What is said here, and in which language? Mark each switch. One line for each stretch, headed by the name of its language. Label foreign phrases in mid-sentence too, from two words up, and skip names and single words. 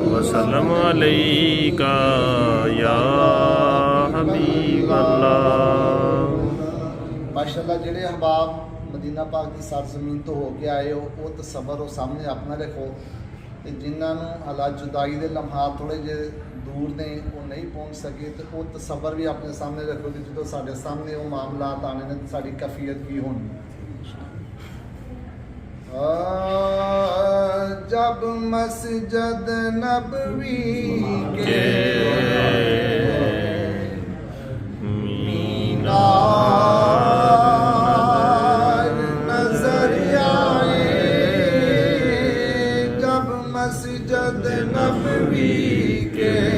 Arabic: وسلم عليك يا حبيب الله.
Punjabi: माशाअल्लाह ਜਿਹੜੇ ਅਹਿਬਾਬ ਮਦੀਨਾ ਪਾਕ ਦੀ ਸਰਜ਼ਮੀਨ ਤੋਂ ਹੋ ਕੇ ਆਏ ਹੋ ਉਹ ਤਸੱਵਰ ਉਹ ਸਾਹਮਣੇ ਆਪਣਾ ਰੱਖੋ ਤੇ ਜਿਨ੍ਹਾਂ ਨੂੰ ਹਾਲਾਤ ਜੁਦਾਈ ਦੇ ਲਮਹਾਤ ਥੋੜ੍ਹੇ ਜਿਹੇ ਦੂਰ ਨੇ ਉਹ ਨਹੀਂ ਪਹੁੰਚ ਸਕੇ ਤੇ ਉਹ ਤਸੱਵਰ ਵੀ ਆਪਣੇ ਸਾਹਮਣੇ ਰੱਖੋ ਕਿ ਜਦੋਂ ਸਾਡੇ ਸਾਹਮਣੇ ਉਹ ਮਾਮਲਾਤ ਆਣੇ ਨੇ ਤਾਂ ਸਾਡੀ ਕੈਫੀਅਤ ਕੀ ਹੋਣੀ।
Urdu: جب مسجد نبوی کے مینار نظر آئے، جب مسجد نبوی کے